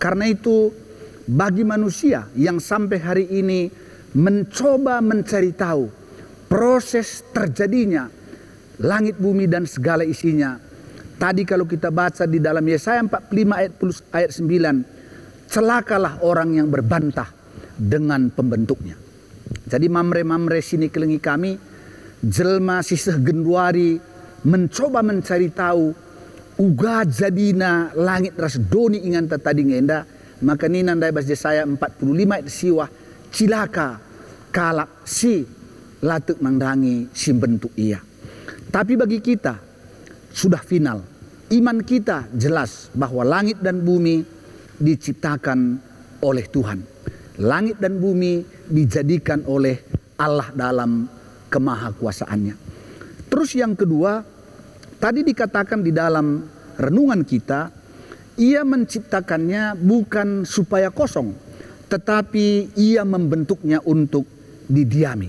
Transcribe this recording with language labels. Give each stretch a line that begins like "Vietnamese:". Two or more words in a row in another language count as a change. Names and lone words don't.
Indonesian: Karena itu bagi manusia yang sampai hari ini mencoba mencari tahu proses terjadinya langit, bumi, dan segala isinya. Tadi kalau kita baca di dalam Yesaya 45 ayat 9, celakalah orang yang berbantah dengan pembentuknya.
Batak Karo: Jadi mamre-mamre sini kelengi kami, jelma siseh genduari
Indonesian: mencoba mencari tahu
Batak Karo: uga jadina langit ras doni ingan tadi ngenda, maka nina ndai bas Yesaya 45 ayat siwah, cilaka kalak si latuk mangdangi si bentuk ia.
Indonesian: Tapi bagi kita sudah final, iman kita jelas bahwa langit dan bumi diciptakan oleh Tuhan. Langit dan bumi dijadikan oleh Allah dalam kemahakuasaannya. Terus yang kedua, tadi dikatakan di dalam renungan kita, Ia menciptakannya bukan supaya kosong, tetapi Ia membentuknya untuk didiami.